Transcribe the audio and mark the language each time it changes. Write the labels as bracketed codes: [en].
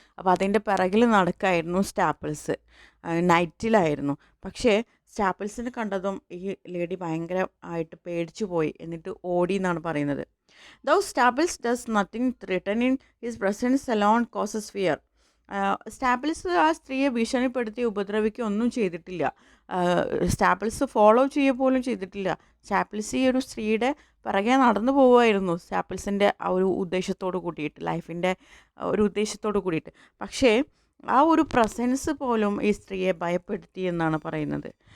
[ml] അപ്പോൾ അതിൻ്റെ പിറകിൽ നടക്കായിരുന്നു സ്റ്റാപ്പിൾസ്. നൈറ്റിലായിരുന്നു. പക്ഷേ സ്റ്റാപ്പിൾസിനെ കണ്ടതും ഈ ലേഡി ഭയങ്കരമായിട്ട് പേടിച്ചു പോയി, എന്നിട്ട് ഓടി എന്നാണ് പറയുന്നത്. [en] Though Staples does nothing threatening, his presence alone causes fear. [ml] സ്റ്റാപ്പിൾസ് ആ സ്ത്രീയെ ഭീഷണിപ്പെടുത്തി ഉപദ്രവിക്കുകയൊന്നും ചെയ്തിട്ടില്ല. സ്റ്റാപ്പിൾസ് ഫോളോ ചെയ്യുക പോലും ചെയ്തിട്ടില്ല. സ്റ്റാപ്പിൾസ് ഈ ഒരു സ്ത്രീയുടെ പിറകെ നടന്നു പോവുമായിരുന്നു, സ്റ്റാപ്പിൾസിൻ്റെ ആ ഒരു ഉദ്ദേശത്തോട് കൂടിയിട്ട്, ലൈഫിൻ്റെ ഒരു ഉദ്ദേശത്തോട് കൂടിയിട്ട്. പക്ഷേ ആ ഒരു പ്രസൻസ് പോലും ഈ സ്ത്രീയെ ഭയപ്പെടുത്തി എന്നാണ് പറയുന്നത്.